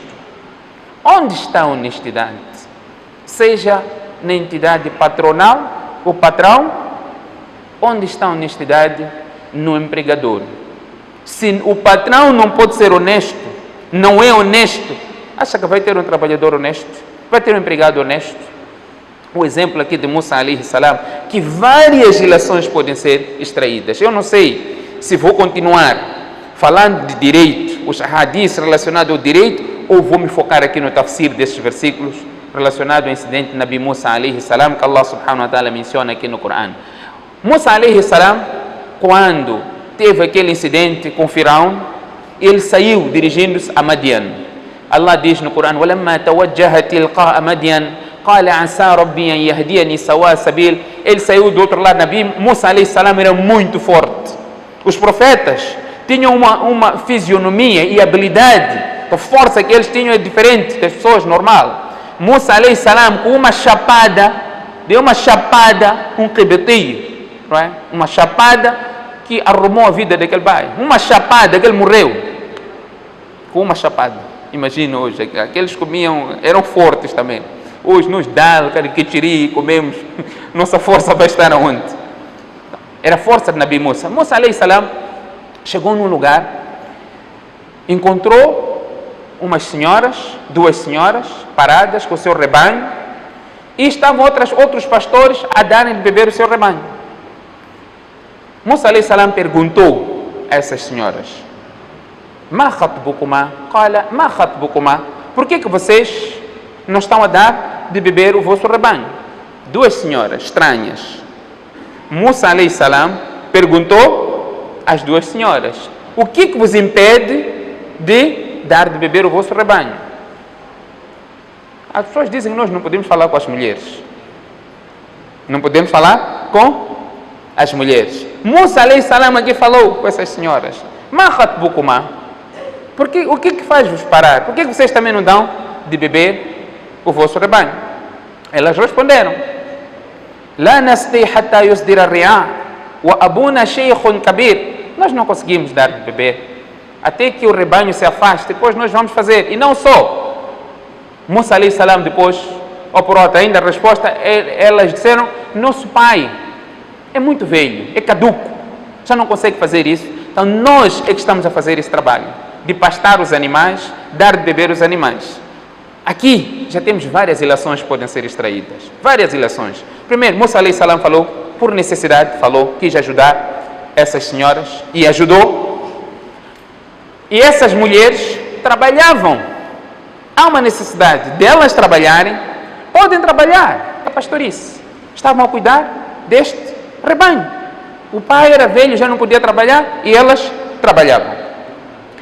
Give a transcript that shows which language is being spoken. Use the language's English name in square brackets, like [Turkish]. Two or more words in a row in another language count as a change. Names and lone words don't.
[Portuguese] Onde está a honestidade? Seja na entidade patronal, o patrão, onde está a honestidade? No empregador. Se o patrão não pode ser honesto, não é honesto, acha que vai ter um trabalhador honesto? Vai ter um empregado honesto? O exemplo aqui de Musa [Arabic] عليه السلام, [Portuguese] que várias relações podem ser extraídas. Eu não sei se vou continuar falando de direito, os hadiths relacionados ao direito, ou vou me focar aqui no tafsir desses versículos relacionados ao incidente de Nabi Musa [Arabic] عليه السلام, [Portuguese] que Allah [Arabic] سبحانه وتعالى [Portuguese] menciona aqui no Corão. Musa [Arabic] عليه السلام, [Portuguese] quando teve aquele incidente com Firaun, ele saiu dirigindo-se a Madian. Allah diz no Corão: [Arabic] وَلَمَّا تَوَجَّهَ تِلْقَاءَ مَدْيَنَ قال عسى ربي أن يهديني سواء السبيل. [Portuguese] Ele saiu do outro lado. Nabi Musa [Arabic] عليه السلام [Portuguese] era muito forte. Os profetas tinham uma fisionomia e habilidade, a força que eles tinham é diferente das pessoas normal. Musa [Arabic] عليه السلام, [Portuguese] com uma chapada, deu uma chapada, um qibetinho, não é? Uma chapada que arrumou a vida daquele pai. Uma chapada que ele morreu com uma chapada. Imagina hoje, aqueles comiam, eram fortes também. Hoje nos dá cariquitiri, comemos, nossa força vai estar aonde? Era a força de Nabi Musa. Musa [Arabic] عليه السلام [Portuguese] chegou num lugar, encontrou duas senhoras paradas com o seu rebanho, e estavam outros pastores a darem de beber o seu rebanho. Musa [Arabic] عليه السلام [Portuguese] perguntou a essas senhoras: [Arabic] ما خطبكما? قال ما خطبكما? [Portuguese] Por que vocês não estão a dar de beber o vosso rebanho? Duas senhoras estranhas. Musa [Arabic] عليه السلام [Portuguese] perguntou às duas senhoras: o que vos impede de dar de beber o vosso rebanho? As pessoas dizem que nós não podemos falar com as mulheres. Não podemos falar com as mulheres. Musa [Arabic] عليه السلام [Portuguese] aqui falou com essas senhoras: [Arabic] ما خطبكما? [Portuguese] O que faz-vos parar? Por que vocês também não dão de beber o vosso rebanho? Elas responderam: [Arabic] لا نسقي حتى يصدر الرعاء وأبونا شيخ كبير. [Portuguese] Nós não conseguimos dar de beber até que o rebanho se afaste, depois nós vamos fazer. E não só. Musa [Arabic] عليه السلام [Portuguese] depois, ou por outra ainda a resposta, elas disseram: nosso pai é muito velho, é caduco, já não consegue fazer isso. Então nós é que estamos a fazer esse trabalho de pastar os animais, dar de beber os animais. Aqui já temos várias ilações que podem ser extraídas. Várias ilações. Primeiro, Musa [Arabic] عليه السلام [Portuguese] falou, por necessidade, quis ajudar essas senhoras e ajudou. E essas mulheres trabalhavam. Há uma necessidade delas trabalharem, podem trabalhar a pastorice. Estavam a cuidar deste rebanho. O pai era velho, já não podia trabalhar e elas trabalhavam.